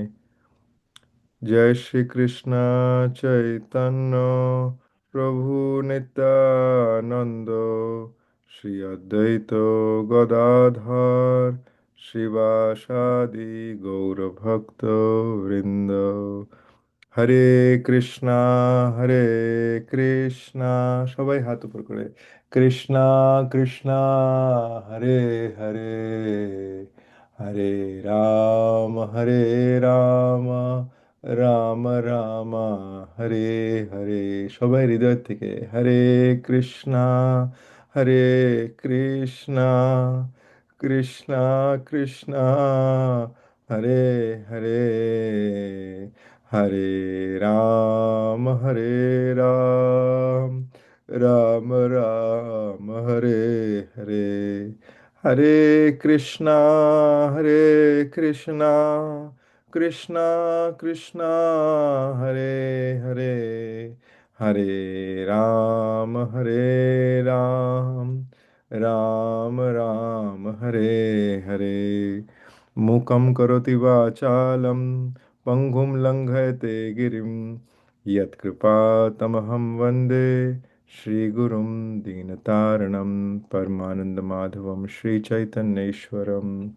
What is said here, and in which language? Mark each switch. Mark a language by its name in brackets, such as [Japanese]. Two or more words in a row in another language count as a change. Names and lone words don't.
[Sanskrit] जय श्री कृष्ण चैतन्य प्रभु नित्यानंद श्री अद्वैत गदाधर श्रीवासादि गौर भक्त वृंद। হরে কৃষ্ণা হরে কৃষ্ণা, [Bangla] সবাই হাত উপর করে [Sanskrit] কৃষ্ণা কৃষ্ণা হরে হরে, হরে রাম রাম রাম রাম হরে হরে। [Bangla] সবাই হৃদয় থেকে [Sanskrit] হরে কৃষ্ণা হরে কৃষ্ণা কৃষ্ণা কৃষ্ণা হরে হরে, हरे हरे राम राम राम हरे हरे। हरे कृष्णा हरे कृष्णा कृष्णा कृष्णा हरे हरे, हरे राम राम राम हरे हरे। मूकं करोति वाचालं पङ्गुं लङ्घयते गिरिं यत्कृपातमहं वन्दे श्रीगुरुं दीनतारणं परमानन्दमाधवं श्रीचैतन्येश्वरम्।